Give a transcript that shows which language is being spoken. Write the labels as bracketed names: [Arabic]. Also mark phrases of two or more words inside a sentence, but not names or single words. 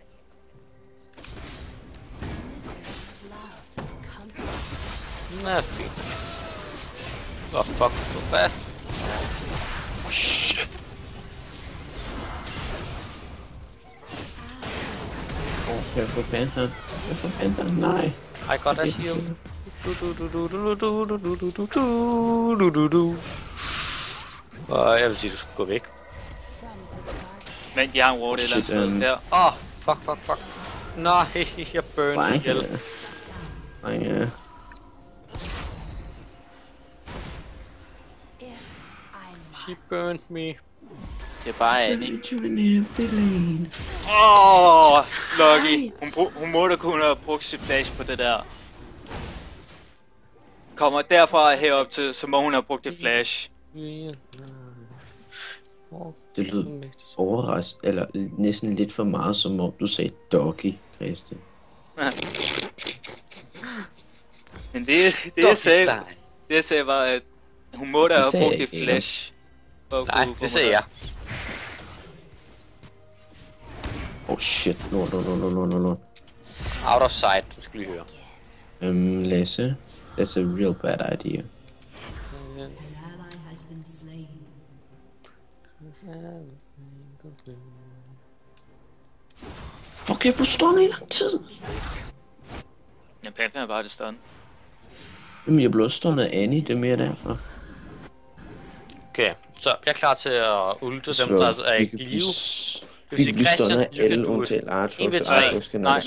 [Danish] Nå, fint. Åh, fuck. Hvad? Shit. Kan jeg få Panther? Kan jeg få Panther? Nej. [English] I got a shield. [Danish] Og jeg vil sige, du skal gå væk. Men jeg har en ward et eller andet sted der. Åh, fuck. Nej, jeg burner ihjel. Nej, [English] She burned me. [Danish] Det er bare Annie. Lucky. Hun må da kunne have brugt sit flash på det der. Kommer derfra herop til, så må hun have brugt et flash. Det lød overraskende, eller næsten lidt for meget, som om du sagde doggy, Christian. Men det jeg sagde var, at hun må da have brugt et flash. Nej, det sagde jeg. [English] Oh shit, lort. Out of sight, [Danish] det skal vi høre. Lasse, [English] that's a real bad idea. [Danish] Fuck, jeg blev stående i lang tid. Ja, Panther er bare det stående. Jamen, jeg blev også stående af Annie, det er mere derfor. Okay, så jeg er klar til at ulte dem, der er ikke i live. Vi kan blive stående af alle undtagen Arthur, så Arthur skal nok